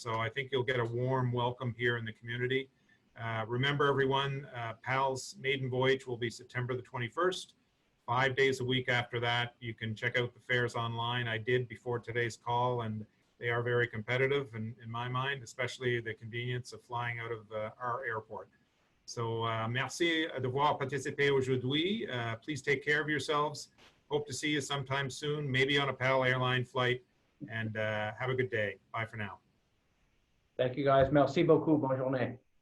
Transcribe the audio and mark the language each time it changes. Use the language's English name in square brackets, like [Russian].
[English] So I think you'll get a warm welcome here in the community. Remember everyone, PAL's maiden voyage will be September the 21st. 5 days a week after that. You can check out the fares online. I did before today's call, and they are very competitive in my mind, especially the convenience of flying out of our airport. [French] So merci de voir participer aujourd'hui. [English] Please take care of yourselves. Hope to see you sometime soon, maybe on a PAL airline flight, and have a good day. Bye for now. Thank you guys. [French] Merci beaucoup. Bonne journée.